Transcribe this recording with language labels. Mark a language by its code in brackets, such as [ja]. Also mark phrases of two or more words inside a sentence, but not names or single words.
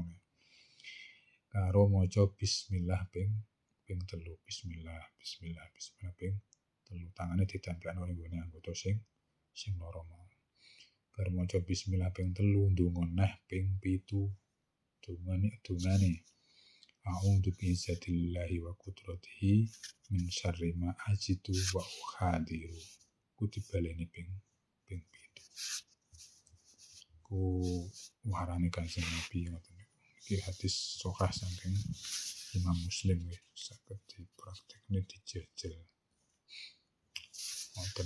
[jv] Karo maca bismillah ping 3. Bismillah ping 3. Tangane ditempelno ning gone anggota sing lara mau. Bar maca bismillah ping 3 ndonga neh ping 7. [ar] Dungane أعوذ بالله وقدرته من شر ما أجد وأحاذر. [jv] Ku dibaleni ping 7. Ku warane Kanjeng Nabi ngoten. Iki hadis sahih saking Imam Muslim nggih, saged dipraktekne dijajal. Ngoten.